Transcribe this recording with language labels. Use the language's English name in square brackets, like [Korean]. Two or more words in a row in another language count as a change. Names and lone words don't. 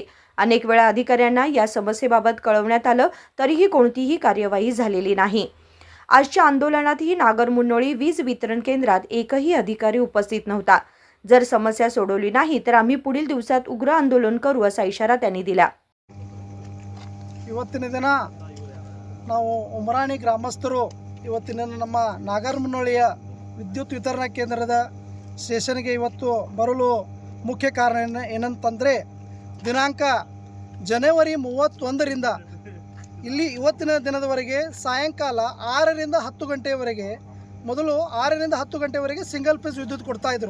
[Marathi] अनेक वेळा अधिकाऱ्यांना या समस्येबाबत कळवण्यात आलं तरीही कोणतीही कार्यवाही झालेली नाही। आजच्या आंदोलनातही नागर मुनोळी वीज वितरण केंद्रात एकही अधिकारी उपस्थित नव्हता। जर समस्या सोडवली नाही तर आम्ही पुढील दिवसात उग्र आंदोलन करू असा इशारा त्यांनी दिला। [Kannada] ಇವತ್ತಿನ ದಿನ ನಾವು ಉಮರಾಣಿ ಗ್ರಾಮಸ್ಥರು ಇವತ್ತಿನ ನಮ್ಮ ನಾಗರ್ ಮುನ್ನೋಳಿಯ ವಿದ್ಯುತ್ ವಿತರಣಾ ಕೇಂದ್ರದ ಸ್ಟೇಷನ್ಗೆ ಇವತ್ತು ಬರಲು ಮುಖ್ಯ ಕಾರಣ ಏನಂತಂದರೆ ದಿನಾಂಕ ಜನವರಿ 31ರಿಂದ ಇಲ್ಲಿ ಇವತ್ತಿನ ದಿನದವರೆಗೆ ಸಾಯಂಕಾಲ 6ರಿಂದ 10 ಗಂಟೆಯವರೆಗೆ ಮೊದಲು 6ರಿಂದ 10 ಗಂಟೆವರೆಗೆ [English] single phase [Kannada] ವಿದ್ಯುತ್ ಕೊಡ್ತಾಯಿದ್ರು।